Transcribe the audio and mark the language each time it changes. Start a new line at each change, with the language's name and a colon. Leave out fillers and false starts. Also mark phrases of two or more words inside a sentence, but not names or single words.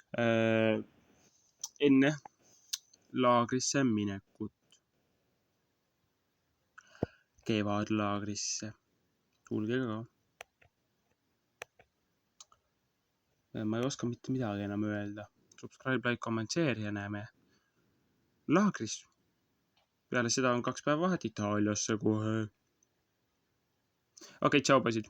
Estonian: Enne laagrisse minekut. Kevadlaagrisse. Tulge ka. Ma ei oska mitte midagi enam öelda.
English: Subscribe, like, comment, share
Estonian: ja näeme laagris. Peale seda on 2 päeva vahet Itaaliasse kohe. Okei, tšau, poisid.